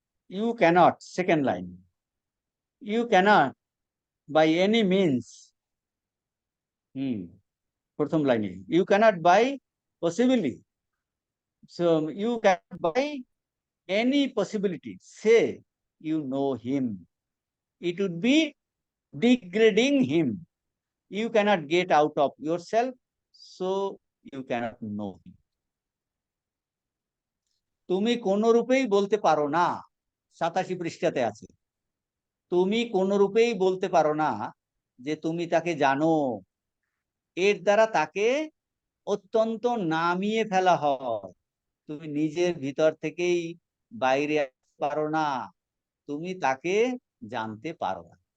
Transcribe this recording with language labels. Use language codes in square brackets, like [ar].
[en] you cannot, second line, you cannot by any means, [bn] প্রথম লাইনে [en] You cannot by possibly, so you cannot by any possibility say you know him, it would be degrading him. You cannot get out of yourself, so you cannot know him. [bn] তুমি কোন রূপেই বলতে পারো না, 87 পৃষ্ঠাতে আছে, তুমি কোন রূপেই বলতে পারো না যে তুমি তাকে জানো। এর দ্বারা তাকে অত্যন্ত নামিয়ে ফেলা হয়। তুমি নিজের ভিতর থেকেই বাইরে আসতে পারো না, তুমি তাকে জানতে পারো না।